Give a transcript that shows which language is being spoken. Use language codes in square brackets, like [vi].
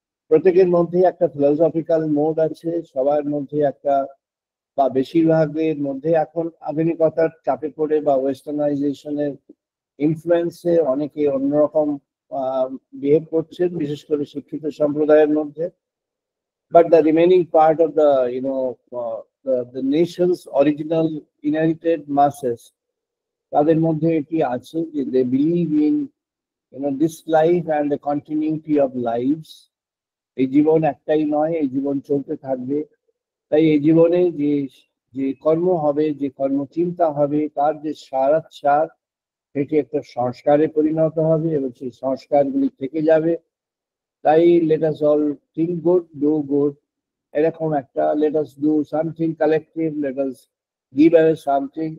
[bn] প্রত্যেকের মধ্যে একটা ফিলসফিক্যাল মোড আছে, সবার মধ্যে একটা বা বেশিরভাগের মধ্যে এখন আধুনিকতার চাপে পড়ে বা ওয়েস্টার্নাইজেশনের ইনফ্লুয়েন্সে অনেকে অন্যরকম বিহেভ করছেন, বিশেষ করে শিক্ষিত সম্প্রদায়ের মধ্যে। [en] But the remaining part of the nation's original inherited masses, [bn] তাদের মধ্যে এটি আছে যে [en] they believe in this life and the continuity of lives. [bn] এই জীবন একটাই নয়, এই জীবন চলতে থাকবে। তাই এই জীবনে যে যে কর্ম হবে, যে কর্মচিন্তা হবে, তার যে সারাৎসার সেটি একটা সংস্কারে পরিণত হবে এবং সেই সংস্কারগুলি থেকে যাবে। [en] তাই let us all think good, do good, [bn] এরকম একটা [en] Let us do something collective, let us give away something.